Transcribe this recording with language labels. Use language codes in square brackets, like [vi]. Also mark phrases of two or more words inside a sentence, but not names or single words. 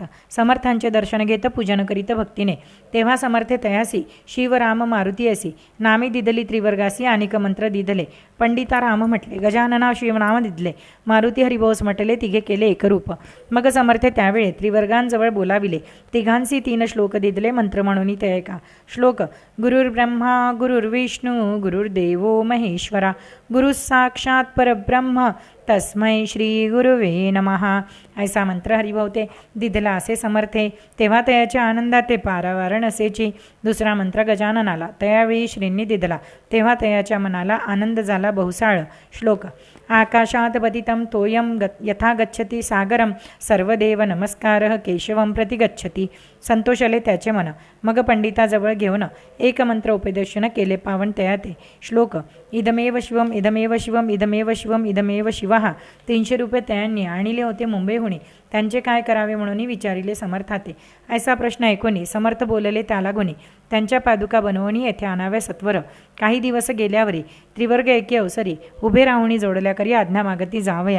[mr] समर्थांचे दर्शन घेत पूजन करीत भक्तीने. तेव्हा समर्थे तयासी शिव राम मारुती असी. नामे दिदली त्रिवर्गासी अनेक मंत्र दिदले. पंडिता राम म्हटले. गजानना शिवनाम दिदले. मारुती हरिभाऊस म्हटले. तिघे केले एकरूप. मग समर्थे त्यावेळे त्रिवर्गांजवळ बोलाविले. तिघांसी 3 श्लोक दिदले मंत्र म्हणून ते ऐका. श्लोक. [sa] गुरुर्ब्रह्मा गुरुर्विष्णू गुरुर्देवो महेश्वरा गुरु साक्षात परब्रह्म तस्मै श्री गुरुवे नमः. [mr] ऐसा मंत्र हरिभवते दिदला असे समर्थे, तेव्हा तयाच्या आनंदात ते पारावार नसेची. दुसरा मंत्र गजाननाला, त्यावेळी श्रींनी दिदला, तेव्हा तयाच्या मनाला आनंद झाला बहुसाळ. श्लोक. [sa] आकाशात पतितं तोयं यथा गच्छति सागरं सर्वदेव नमस्कारः केशवं प्रति गच्छति. [mr] संतोषले त्याचे मन. मग पंडिताजवळ घेऊन एक मंत्र उपदेशन केले पावन तयाते. श्लोक. [sa] इदमेव शिवम इदमेव शिवम इदमेव शिवम इदमेव शिवः. [mr] 300 रुपये त्यांनी आणले होते मुंबईहून. त्यांचे काय करावे म्हणून विचारिले समर्थाते. ऐसा प्रश्न ऐकून समर्थ बोलले त्याला गुणी. त्यांच्या पादुका बनवून येथे आणाव्या सत्वर. काही दिवस गेल्यावरी त्रिवर्ग एकी अवसरी उभे राहुणी जोडल्या करी आज्ञा मागती जावया.